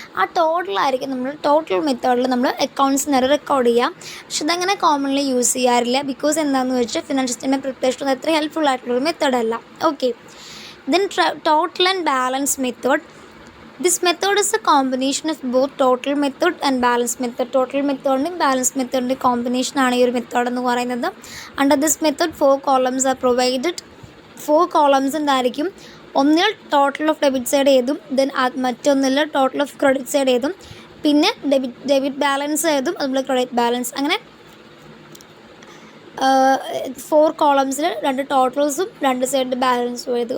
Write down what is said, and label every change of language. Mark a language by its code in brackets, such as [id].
[ml] ആ ടോട്ടലായിരിക്കും നമ്മൾ ടോട്ടൽ മെത്തേഡിൽ നമ്മൾ അക്കൗണ്ട്സ് നേരെ റെക്കോർഡ് ചെയ്യാം. പക്ഷെ ഇതങ്ങനെ കോമൺലി യൂസ് ചെയ്യാറില്ല. ബിക്കോസ് എന്താണെന്ന് വെച്ചാൽ ഫിനാൻഷ്യൽ സ്റ്റേറ്റ്മെൻറ്റ് പ്രിപ്പറേഷൻ അത്ര ഹെൽപ്ഫുൾ ആയിട്ടുള്ളൊരു മെത്തേഡല്ല. [en] Okay, then total and balance method. This method is a combination of both total method and balance method. Total method and balance method combination [ml] ആണ് ഈ ഒരു method എന്ന് പറയുന്നത്. [en] Under this method 4 columns are provided. [ml] 4 columns എന്തായിരിക്കും, ഒന്നിൽ total of debit side ഏതും, then മറ്റൊന്നിൽ total of credit side ഏതും, പിന്നെ ഡെബിറ്റ് ബാലൻസ് ഏതും, അതുപോലെ ക്രെഡിറ്റ് ബാലൻസ്. അങ്ങനെ 4 കോളംസിൽ 2 ടോട്ടൽസും 2 സൈഡ് ബാലൻസും എഴുതി.